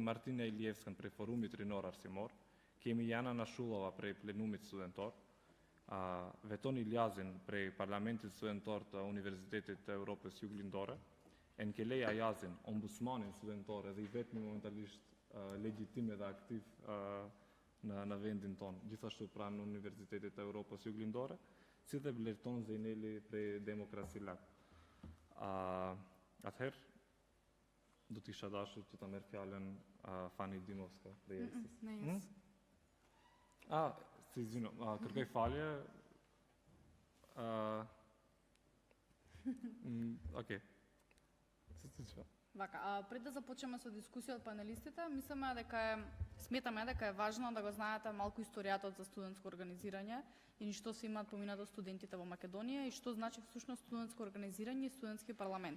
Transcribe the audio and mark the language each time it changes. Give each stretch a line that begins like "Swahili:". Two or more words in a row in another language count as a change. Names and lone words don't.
Albanian: Martina Ilievskën prej Forumit Rinor Arsimor, kemi Jana Nashullova prej Plenumit Studentor, Veton Iliazin prej Parlamentit Studentor të Universitetit të Europës Juglindore, Enkelej Ajazin, ombudsmanin studentor edhe i vetmi momentalisht legjitim dhe aktiv në vendin tonë, gjithashtu pranë Universitetit të Europës Juglindore, si dhe Blerton Zejneli prej Demokrasi Lab. Atëherë, do t'isha dashur që ta merr fjalën Fani Dimovska prej ELSës. Kërkoj falje.
Macedonian: Окей. Вака, пред да започнеме со дискусија од панелистите, сметаме дека е важно да го знаете малку историјата за студентско организирање и што се имаат поминато студентите во Македонија и што значи всушност студентско организирање и студентски парламент.